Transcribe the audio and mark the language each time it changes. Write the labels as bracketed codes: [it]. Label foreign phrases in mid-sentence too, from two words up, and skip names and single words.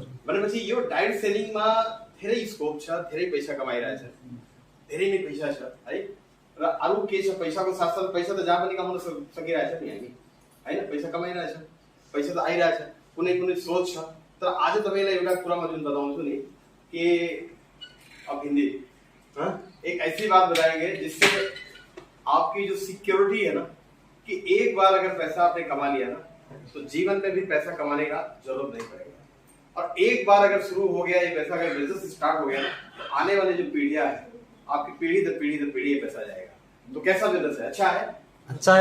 [ne] भनेपछि यो [en] diet sellingमा [ne] धेरै स्कोप छ धेरै पैसा कमाइरहेछ धेरै नै पैसा छ है र अरु के छ पैसाको साथसाथ पैसा त जहाँ पनि कमाउन सकिरहेछ नि हामी हैन पैसा कमाइरहेछ पैसा त आइरहेछ कुनै सोच छ तर आज तपाईलाई एउटा कुरामा जुन बताउँछु नि कि अब [hi] हिंदी एक ऐसी बात बताएंगे जिससे आपकी जो सिक्योरिटी है ना कि एक बार अगर पैसा आपने कमा लिया ना तो जीवन में भी पैसा कमाने का जरूरत नहीं पड़ेगा और एक बार अगर शुरू हो गया ये पैसा अगर [en] business start [hi] हो गया ना तो आने वाली जो पीढ़ियां है आपकी पीढ़ी दर पीढ़ी ये पैसा जाएगा तो कैसा बिजनेस है अच्छा है